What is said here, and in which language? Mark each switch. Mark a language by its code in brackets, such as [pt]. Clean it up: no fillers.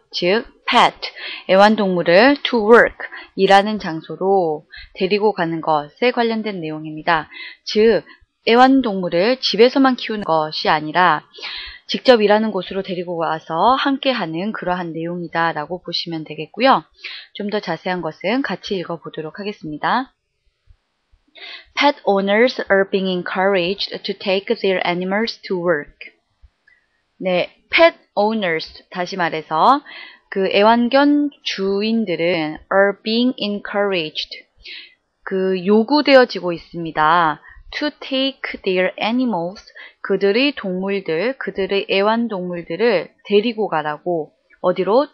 [ko] 즉, pet, 애완동물을 [en] to work, [ko] 일하는 장소로 데리고 가는 것에 관련된 내용입니다. 즉, 애완동물을 집에서만 키우는 것이 아니라 직접 일하는 곳으로 데리고 와서 함께하는 그러한 내용이다 라고 보시면 되겠고요. 좀 더 자세한 것은 같이 읽어보도록 하겠습니다. [en] Pet owners are being encouraged to take their animals to work. [ko] 네, [en] pet owners, [ko] 다시 말해서 그 애완견 주인들은 [en] are being encouraged, [ko] 요구되어지고 있습니다. [en] to take their animals, [ko] 그들의 동물들, 그들의 애완동물들을 데리고 가라고, 어디로?